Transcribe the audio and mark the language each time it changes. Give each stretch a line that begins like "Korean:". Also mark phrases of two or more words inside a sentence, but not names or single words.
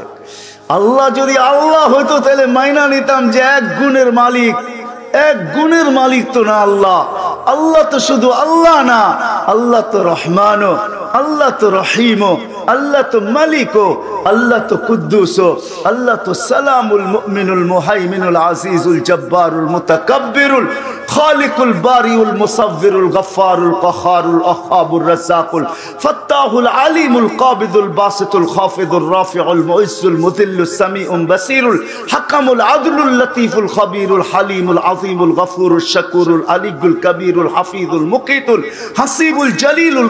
Bangla: আল্লাহ যদি আল্লাহ হইতো তাহলে মাইনা নিতাম যে 1 গুণের মালিক। 1 গুণের মালিক তো না আল্লাহ। আল্লাহ তো শুধু আল্লাহ না, আল্লাহ তো রহমানও, আল্লাহ তো রহিমও, আল্লাহ তো মালিকও, আল্লাহ তো কুদ্দুসও, আল্লাহ তো
Arabic: السلامُ المؤمنُ المهيمنُ العزيزُ الجبارُ المتكبرُ الخالقُ البارئُ المصورُ الغفارُ القهارُ الوهابُ الرزاقُ الفتاحُ العليمُ القابضُ الباسطُ الخافضُ الرافعُ المعزُّ المذلُّ السميعُ البصيرُ الحكمُ العدلُ اللطيفُ الخبيرُ الحليمُ العظيمُ الغفورُ الشكورُ العليُّ الكبيرُ الحفيظُ المقيتُ الحسيبُ الجليلُ